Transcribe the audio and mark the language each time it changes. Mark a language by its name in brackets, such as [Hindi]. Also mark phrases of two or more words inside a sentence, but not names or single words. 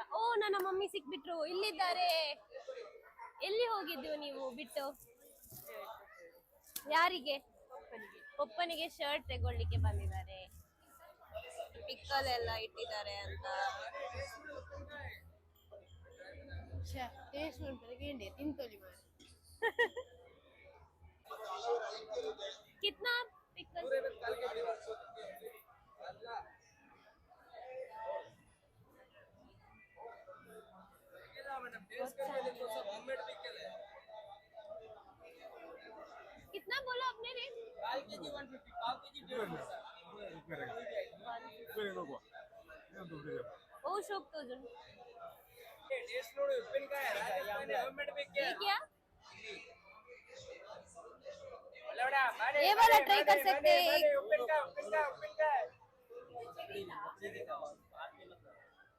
[Kannada] ಓ, ನನ್ನ ಮಮ್ಮಿ ಸಿಕ್ಬಿಟ್ರು, ಇಲ್ಲಿದ್ದಾರೆ. ಎಲ್ಲಿ ಹೋಗಿದ್ದು ನೀವು ಬಿಟ್ಟು? ಯಾರಿಗೆ? ಪಪ್ಪನಿಗೆ ಶರ್ಟ್ ತಗೊಳ್ಳಿಕ್ಕೆ ಬಂದಿದ್ದಾರೆ. ಪಿಕ್ಕಲ್ ಎಲ್ಲ ಇಟ್ಟಿದ್ದಾರೆ ಅಂತ. ಟೇಸ್ಟ್ ನೋಡ್ತಾರೆ ತಿಂತೋಲಿ ಮಾಡಿ. [Hindi] कितना पिकल? कितना बोला आपने रेट? 1 kg 150, 1 kg 150. ओ शोक तो जन [Kannada] टेस्ट ನೋಡಿ ಉಪ್ಪಿನಕಾಯಿ [Hindi] ये क्या? ये वाला ट्राई कर सकते हैं.